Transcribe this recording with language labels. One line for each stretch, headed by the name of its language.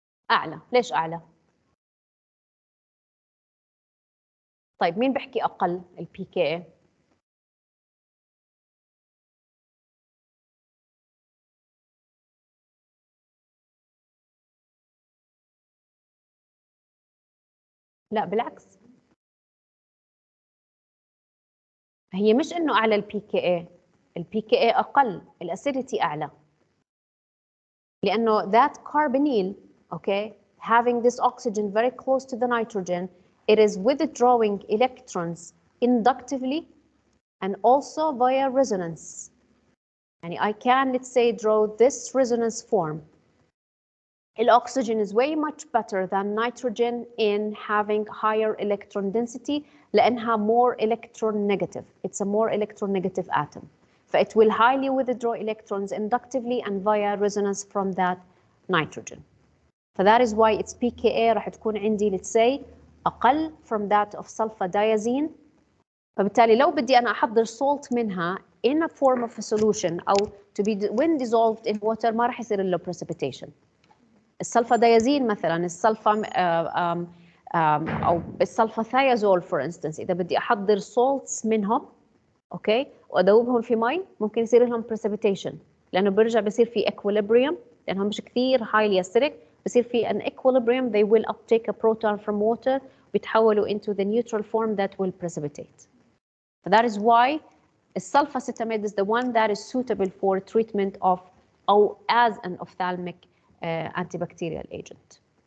Arabic: أعلى، ليش أعلى؟ طيب مين بحكي أقل ال pKa؟ لا بالعكس. هي مش إنه أعلى ال pKa أقل، الأسيديتي أعلى.
English: لأنه that carbonyl, okay, having this oxygen very close to the nitrogen, it is withdrawing electrons inductively and also via resonance. يعني I can, let's say, draw this resonance form. Oxygen is way much better than nitrogen in having higher electron density
Arabic: لأنها
English: more electron negative. It's a more electron negative atom. It will highly withdraw electrons inductively and via resonance from that nitrogen. That is why its pKa
Arabic: راح تكون عندي,
English: let's say,
Arabic: أقل
English: from that of sulfadiazine.
Arabic: فبالتالي لو بدي أنا أحضر salt منها
English: in a form of a solution
Arabic: أو
English: to be when dissolved in water
Arabic: ما راح يصير له precipitation. السلفاديازين مثلا السلفا أو السلفاثيازول for instance إذا بدي أحضر salts منهم أوكي وأذوبهم في مي ممكن يصير لهم precipitation لأنه برجع بصير في equilibrium لأنهم مش كثير
English: highly acidic
Arabic: بصير في an equilibrium
English: they will uptake a proton from water
Arabic: بيتحولوا
English: into the neutral form that will precipitate. That is why sulfacetamide is the one that is suitable for treatment of or as an ophthalmic antibacterial agent.